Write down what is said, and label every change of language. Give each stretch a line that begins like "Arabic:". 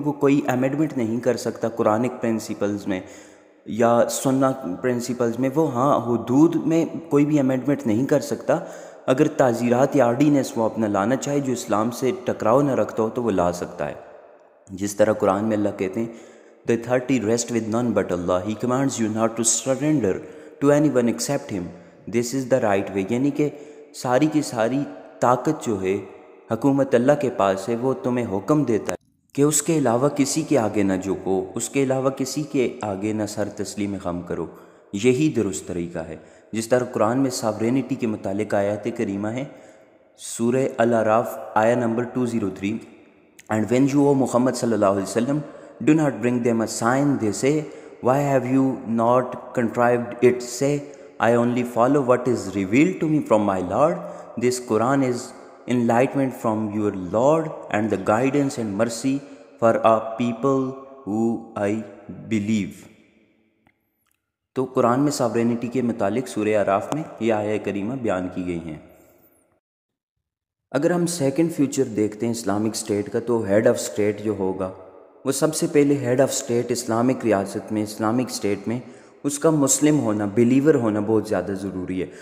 Urdu: وہ کوئی امینڈمنٹ نہیں کر سکتا قرآنک پرنسپلز میں یا سنہ پرنسپلز میں. وہ حدود میں کوئی بھی امینڈمنٹ نہیں کر سکتا. اگر تعزیرات یا آرڈیننس وہ اپنا لانا چاہے جو اسلام سے ٹکراؤ نہ رکھتا ہو تو وہ لا سکتا ہے. جس طرح قرآن میں اللہ کہتے ہیں
English: The authority rests with none but Allah. He commands you not to surrender to anyone except Him. This is the right way.
Urdu: یعنی کہ ساری کی ساری طاقت جو ہے حکومت اللہ کے پاس ہے. وہ تمہیں حکم دیتا ہے کہ اس کے علاوہ کسی کے آگے نہ جھکو، اس کے علاوہ کسی کے آگے نہ سر تسلیم خم کرو. یہی درست طریقہ ہے. جس طرح قرآن میں ساورینٹی کے متعلق آیات کریمہ ہیں، سورہ الاعراف آیہ number 203.
English: And when you, O Muhammad sallallahu alaihi wasallam, do not bring them a sign, they say, why have you not contrived it? Say, I only follow what is revealed to me from my Lord. This Quran is enlightenment from your Lord and the guidance and mercy for a people who I believe.
Urdu: تو قرآن میں sovereignty کے متعلق سورہ اعراف میں یہ آیہ کریمہ بیان کی گئی ہیں. اگر ہم سیکنڈ فیوچر دیکھتے ہیں اسلامک اسٹیٹ کا، تو ہیڈ آف اسٹیٹ جو ہوگا وہ سب سے پہلے ہیڈ آف اسٹیٹ اسلامک ریاست میں، اسلامک اسٹیٹ میں اس کا مسلم ہونا، بلیور ہونا بہت زیادہ ضروری ہے.